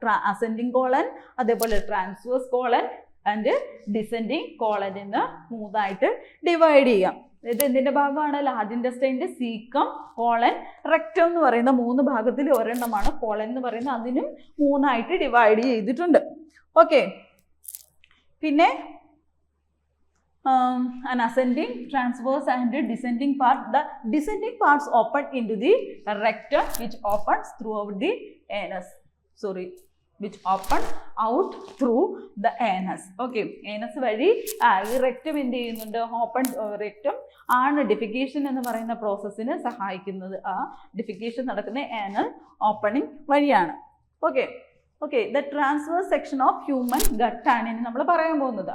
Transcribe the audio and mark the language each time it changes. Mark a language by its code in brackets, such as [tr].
[ml] Ascending colon, അതേപോലെ transverse colon and descending colon എന്ന് 3ആയിട്ട് divide ചെയ്യാം. ഇത് എന്തിന്റെ ഭാഗമാണ്? ലാർജ് ഇൻറ്റസ്റ്റൈൻ്റെ സീക്കം, കോളൻ, റെക്റ്റം എന്ന് പറയുന്ന 3 ഭാഗത്തിൽ ഒരെണ്ണമാണ് കോളൻ എന്ന് പറയുന്നത്. അതിനും 3ആയിട്ട് ഡിവൈഡ് ചെയ്തിട്ടുണ്ട്. [en] Okay, പിന്നെ an ascending, transverse and descending part. The descending parts open into the rectum which opens throughout the anus. Which opens out through the anus. [ml] Okay, anus വഴി ഈ റെക്റ്റം എന്ത് ചെയ്യുന്നുണ്ട്? ഓപ്പൺ റെക്റ്റം ആണ് defecation എന്ന് പറയുന്ന പ്രോസസ്സിന് സഹായിക്കുന്നത്. ആ ഡിഫിക്കേഷൻ നടക്കുന്ന ആനൽ ഓപ്പണിംഗ് വഴിയാണ്. Okay, [en] the transverse section of human gut [ml] ആണ് ഇനി നമ്മൾ പറയാൻ പോകുന്നത്.